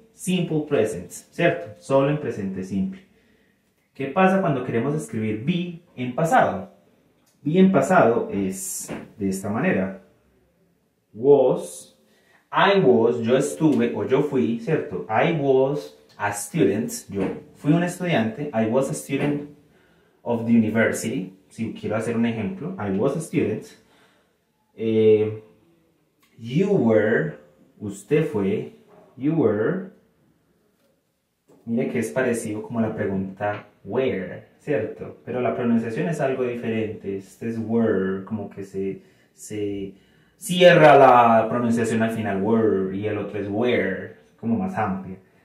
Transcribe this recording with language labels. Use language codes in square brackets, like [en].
[en] Simple present, [es] ¿cierto? Solo en presente simple. ¿Qué pasa cuando queremos escribir be en pasado? Be en pasado es de esta manera. [en] Was, I was, [es] yo estuve o yo fui, ¿cierto? [en] I was a student, [es] yo fui un estudiante. [en] I was a student of the university. [es] Si quiero hacer un ejemplo, [en] I was a student. You were, [es] usted fue. [en] You were. [es] Mire que es parecido como la pregunta where, ¿cierto? Pero la pronunciación es algo diferente. Este es were, como que se cierra la pronunciación al final, were, y el otro es where, como más amplia.